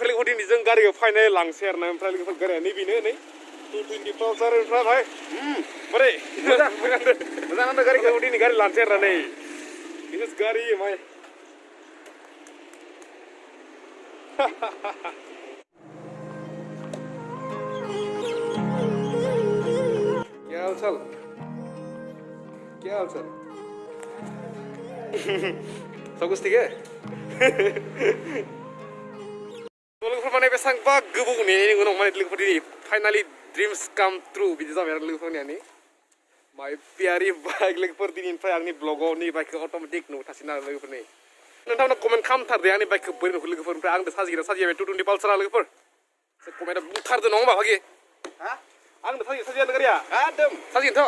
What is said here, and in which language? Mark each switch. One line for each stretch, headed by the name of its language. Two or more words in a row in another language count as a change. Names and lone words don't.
Bodo: ओमफ्राय दिनै जों गारिखौ फाइनाल लांसै आरो ना ओमफ्राय लोगोफोर गारिया नैबेनो नै 220 पालसार ओमफ्राय भाई बोरै मोजां गारिखौ दिनै गारि लांसै आरो नै दिस गारि माय
Hindi: क्या हाल चाल सब कुछ ठीक है
Bodo: लोगोफोर माने बेसेबांबा गोबाव नेनायनि उनाव माने लोगोफोर दिनै फाइनालि
English: dreams come true
Bodo: बिदि जाबाय आरो लोगोफोरनियानि माय पियारि बाइक लोगोफोर दिनैनिफ्राय आंनि ब्लगाव नि बाइकखौ अट'मेटिक नुथासिनो आरो लोगोफोरनि नोंथांमोना कमेन्ट खालामथारदे आंनि बाइकखौ बोरै नुखो लोगोफोर ओमफ्राय आंबो साजिबाय 220 पालसारा लोगोफोर कमेन्टआ बुथारदो नङा होमबा भागि आंबो साजियानो गारिया साजिगोनथ'